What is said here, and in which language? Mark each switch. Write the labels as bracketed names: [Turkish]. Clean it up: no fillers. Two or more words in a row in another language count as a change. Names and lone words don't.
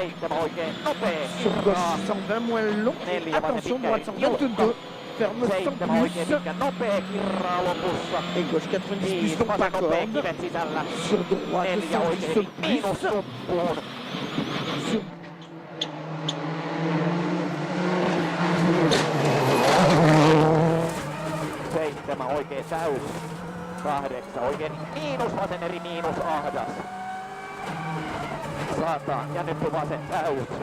[French] Sur gauche 120 moins long. Attention, droite 122. Ferme 100 plus. Et gauche 90 plus long, pas corde. Sur droite 110 plus. Sur... [Finnish] Oikein täys. 8 oikein miinus vasen eri miinus ahdas. 100 ja nyt vasen täys.